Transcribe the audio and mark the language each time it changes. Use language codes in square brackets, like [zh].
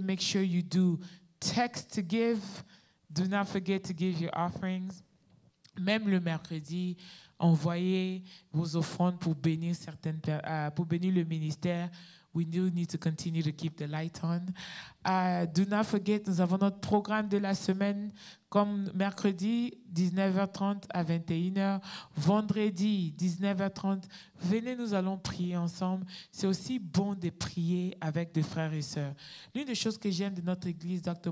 [en] Make sure you do text to give. Do not forget to give your offerings. [fr] Même le mercredi, envoyez vos offrandes pour bénir pour bénir le ministère. [en] We do need to continue to keep the light on. Do not forget, [fr] nous avons notre programme de la semaine comme mercredi, 19h30 à 21h. Vendredi, 19h30. Venez, nous allons prier ensemble. C'est aussi bon de prier avec des frères et sœurs. L'une des choses que j'aime de notre église, Dr.